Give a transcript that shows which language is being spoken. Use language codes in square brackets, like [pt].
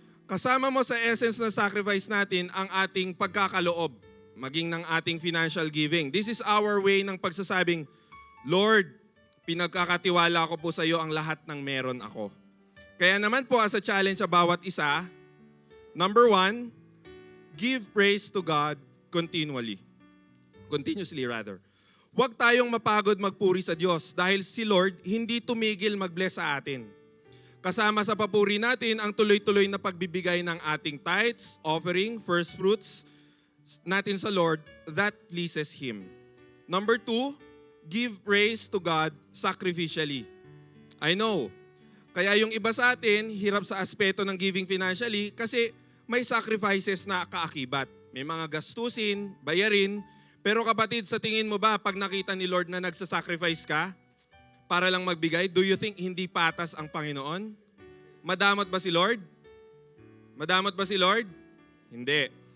[tl] Kasama mo sa essence ng sacrifice natin ang ating pagkakaloob, maging ng ating [en] financial giving. This is our way [tl] ng pagsasabing, Lord, pinagkakatiwala ko po sa iyo ang lahat ng meron ako. Kaya naman po [en] as a challenge [tl] sa bawat isa, [en] number 1, give praise to God continuously. Continuously rather. [tl] Huwag tayong mapagod magpuri sa Diyos dahil si Lord hindi tumigil mag-bless sa atin. Kasama sa papuri natin ang tuloy-tuloy na pagbibigay ng ating tithes, offering, first fruits natin sa Lord [en] that pleases Him. Number 2, give praise to God sacrificially. I know, [tl] Kaya yung iba sa atin, hirap sa aspeto ng [en] giving financially [tl] kasi may sacrifices na kaakibat. May mga gastusin, bayarin. Pero kapatid, sa tingin mo ba pag nakita ni Lord na nagsasacrifice ka para lang magbigay, [en] do you think [tl] hindi patas ang Panginoon? Madamot ba si Lord? Madamot ba si Lord? Hindi.